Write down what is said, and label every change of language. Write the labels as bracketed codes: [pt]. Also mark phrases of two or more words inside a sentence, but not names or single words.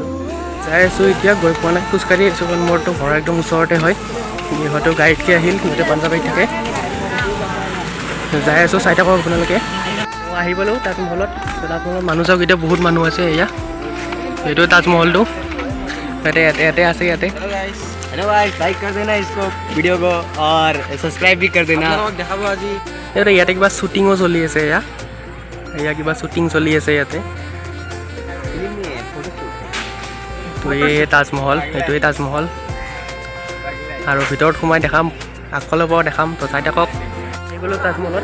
[as] যাই আছোঁ এতিয়া, গৈ পোৱা নাই, খোজকাঢ়ি আছোঁ কাৰণ মোৰতো ঘৰ একদম ওচৰতে হয়। ইহঁতেও গাড়ীতকৈ আহিল, সিহঁতে পাঞ্জাবাৰীত থাকে। যাই আছোঁ, চাই থাকক আপোনালোকে। আহি পালোঁ তাজমহলত। তাজমহলত মানুহ চাওক, এতিয়া বহুত মানুহ আছে। এয়া এইটো তাজমহলটো, ইয়াতে আছে ইয়াতে। [hi] हेलो गाइस, लाइक कर देना इसको वीडियो को और सब्सक्राइब भी कर देना। [as] ইয়াতে কিবা শ্বুটিঙো চলি আছে। এয়া কিবা শ্বুটিং চলি আছে ইয়াতে। তো এই তাজমহল, এইটোৱে তাজমহল। আৰু ভিতৰত সোমাই দেখাম, আগফালৰ পৰাও দেখাম। তো চাই থাকক। এইবোলো তাজমহলত।